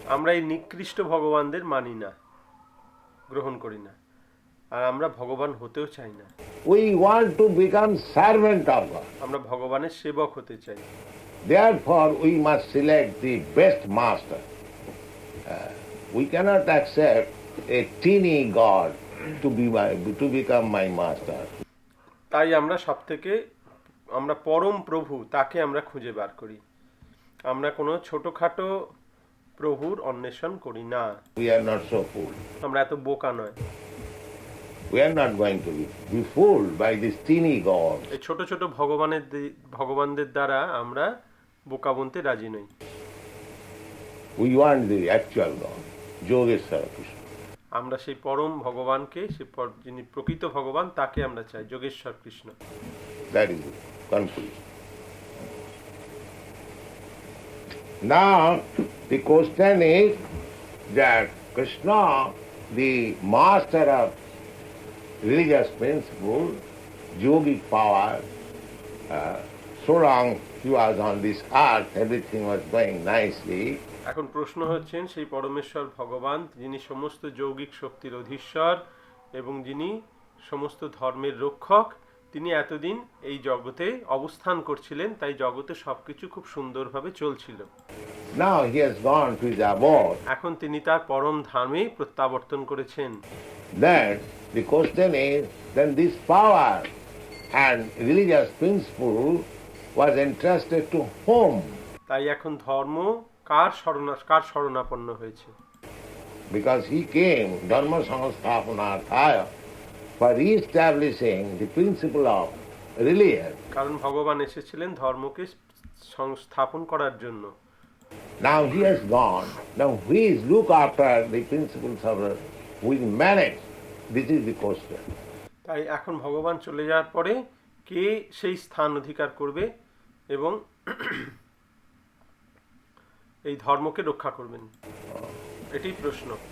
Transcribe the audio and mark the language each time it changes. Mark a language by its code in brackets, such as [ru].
[bn] আমরা এই নিকৃষ্ট ভগবানদের মানি না, গ্রহণ করি না, আর আমরা ভগবান হতেও চাই না। [en] We want to become servant of God. [bn] আমরা ভগবানের সেবক হতে চাই। [en] Therefore, we must select the best master. We cannot accept a teeny God to become my master. [bn] তাই আমরা আমরা পরম প্রভু তাকে আমরা খুঁজে বার করি। আমরা কোনো ছোটখাটো প্রভুর অন্বেষণ করি না। [en] We are not so fooled. [bn] আমরা এত বোকা নয়। [en] We are not going to be fooled by this teeny God. [bn] এই ছোট ছোট ভগবানদের দ্বারা আমরা বোকা বনতে রাজি নই। [en] We want the actual God, Yogeshwara Krishna. [bn] আমরা সেই পরম ভগবানকে, যিনি প্রকৃত ভগবান, তাকে আমরা চাই, Yogeshwar Krishna. [en] That is the conclusion. Now, the question is that Krishna, the master of religious principle, yogic power, so long he was on this earth, everything was going nicely. [bn] এখন প্রশ্ন হচ্ছেন, সেই পরমেশ্বর ভগবান, যিনি সমস্ত যৌগিক শক্তির অধীশ্বর এবং যিনি সমস্ত ধর্মের রক্ষক, তিনি এতদিন এই জগতে অবস্থান করছিলেন, তাই জগতে সবকিছু খুব সুন্দরভাবে চলছিল। [en] Now he has gone to his abode. [bn] এখন তিনি তার পরম ধামে প্রত্যাবর্তন করেছেন। [en] Then the question is, then this power and religious principle was entrusted to whom? [bn] তাই এখন ধর্ম কার শরণাপন্ন হয়েছে? [en] Because he came, [sa] Dharma Samsthapanarthaya, [en] for re-establishing the principle of religion. [bn] কারণ ভগবান এসেছিলেন ধর্মকে সংস্থাপন করার জন্য। [en] Now he has gone. Now who is look after the principles of who will manage? This is the question. [bn] তাই এখন ভগবান চলে যাওয়ার পরে কে সেই স্থান অধিকার করবে এবং এই ধর্মকে রক্ষা করবেন, এটাই প্রশ্ন।